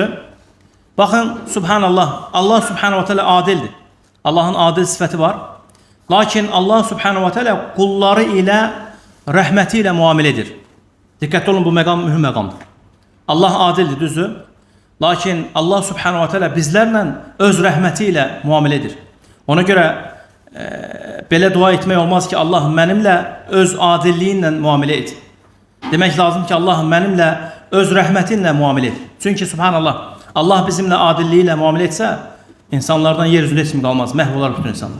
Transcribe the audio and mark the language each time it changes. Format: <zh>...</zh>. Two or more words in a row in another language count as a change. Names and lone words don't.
<az>Baxın,</az> <ar>سبحان الله، الله سبحانه وتعالى</ar> <az>adildir. Allahın adil sifəti var. Lakin Allah</az> <ar>سبحانه وتعالى</ar> <az>qulları ilə rəhməti ilə müamilə edir. Diqqətli olun, bu məqam mühüm məqamdır. Allah adildir, düzdür. Lakin Allah</az> <ar>سبحانه وتعالى</ar> <az>bizlərlə öz rəhməti ilə müamilə edir. Ona görə belə dua etmək olmaz ki, Allah mənimlə öz adilliyinlə müamilə et. Demək lazım ki, Allah mənimlə öz rəhmətinlə müamilə et. Çünki subhanallah, Allah bizimlə adilliyi ilə müamilə etsə, insanlardan yer üzündə heç kim qalmaz, məhv olar bütün insanlar.</az>